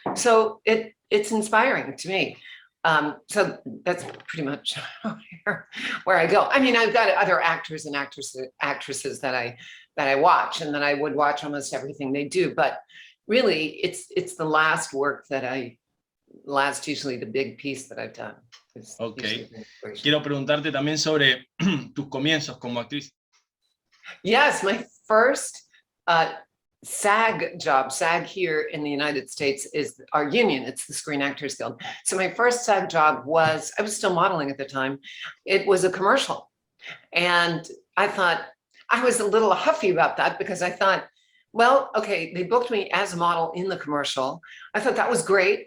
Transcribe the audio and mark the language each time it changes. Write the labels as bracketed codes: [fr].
[en] So it's inspiring to me. So that's pretty much where I go. I mean, I've got other actors and actresses that I watch, and that I would watch almost everything they do. But really, it's the last work usually the big piece that I've done. Okay. [es] Quiero preguntarte también sobre tus comienzos como actriz. [en] Yes, my first SAG job, SAG here in the United States is our union. It's the Screen Actors Guild. So my first SAG job was, I was still modeling at the time. It was a commercial. And I thought, I was a little huffy about that because I thought, well, okay, they booked me as a model in the commercial. I thought that was great.